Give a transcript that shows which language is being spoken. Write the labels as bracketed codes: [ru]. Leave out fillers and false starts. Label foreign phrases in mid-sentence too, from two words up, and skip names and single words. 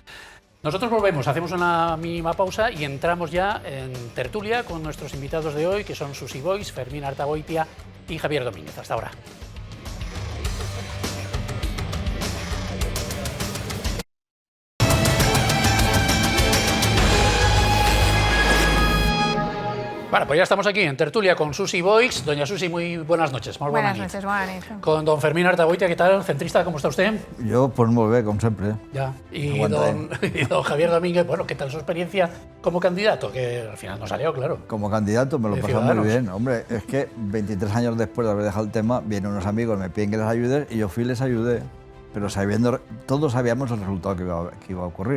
[es] Nosotros volvemos, hacemos una mínima pausa y entramos ya en tertulia con nuestros invitados de hoy, que son Susi Boix, Fermín Artagoitia y Javier Domínguez. Hasta ahora. Bueno, pues ya estamos aquí en tertulia con Susi Boix. Doña Susi, muy buenas noches. [ca] Molt bona [es] Buenas [ca] nit. [es] noches, buenas noches. Con don Fermín Artagoitia, ¿qué tal? Centrista, ¿cómo está usted? [ca] Jo, pues molt bé, com sempre. [es] Ya. Y Aguanta, don Javier Domínguez, bueno, ¿qué tal su experiencia como candidato? Que al final no salió, claro. Como candidato me lo De pasé Ciudadanos. muy bien. Hombre, es que 23 años después de haber dejado el tema, vienen unos amigos, me piden que les ayude y yo fui y les ayudé. Pero sabiendo, todos sabíamos el resultado que iba a ocurrir.